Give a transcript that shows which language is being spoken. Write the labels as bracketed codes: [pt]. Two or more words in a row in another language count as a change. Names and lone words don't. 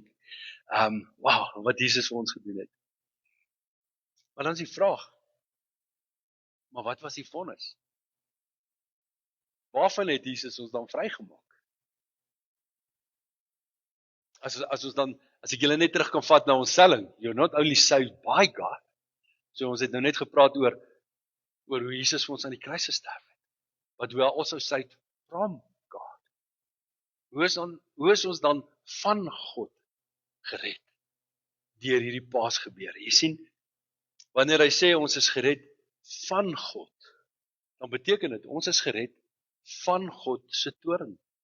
[af] Wow, wat Jesus vir ons gedoen het. Maar dan is die vraag, maar wat was die vonnis? Waarvan het Jesus ons dan vrygemaak? As ek julle net terug kan vat na ons stelling, [en] you're not only saved by God. [af] So ons het nou net gepraat oor hoe Jesus vir ons aan die kruis gesterf het. [en] But we are also saved from God. [af] Hoe is ons dan van God gered? Deur hierdie Paasgebeure. Jy sien, wanneer hy sê ons is gered van God, dan beteken dit, ons is gered van God se toorn.